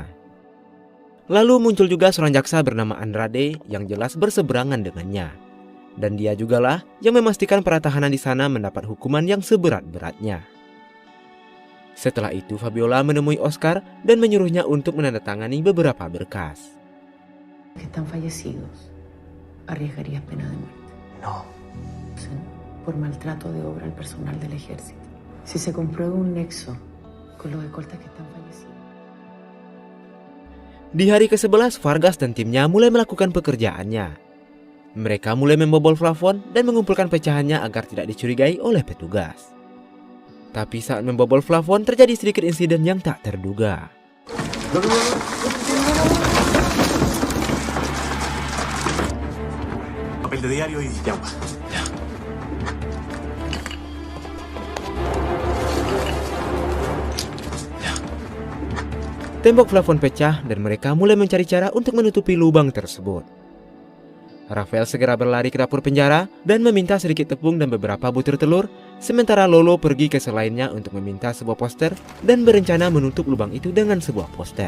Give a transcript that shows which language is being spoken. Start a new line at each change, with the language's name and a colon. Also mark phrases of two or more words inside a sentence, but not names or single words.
Indonesian: Lalu muncul juga seorang jaksa bernama Andrade yang jelas berseberangan dengannya. Dan dia jugalah yang memastikan para tahanan di sana mendapat hukuman yang seberat-beratnya. Setelah itu Fabiola menemui Oscar dan menyuruhnya untuk menandatangani beberapa berkas.
Spanish: Que están fallecidos, arriesgarías pena de muerte. No. Por maltrato de obra al personal del ejército. Si se comprueba un nexo con los escoltas que están fallecidos.
Indonesian: Di hari ke-11, Vargas dan timnya mulai melakukan pekerjaannya. Mereka mulai membobol plafon dan mengumpulkan pecahannya agar tidak dicurigai oleh petugas. Tapi saat membobol plafon terjadi sedikit insiden yang tak terduga.
Spanish: Papel de diario y agua. Ya.
Indonesian: Tembok plafon pecah dan mereka mulai mencari cara untuk menutupi lubang tersebut. Rafael segera berlari ke dapur penjara dan meminta sedikit tepung dan beberapa butir telur, sementara Lolo pergi ke sel lainnya untuk meminta sebuah poster dan berencana menutup lubang itu dengan sebuah poster.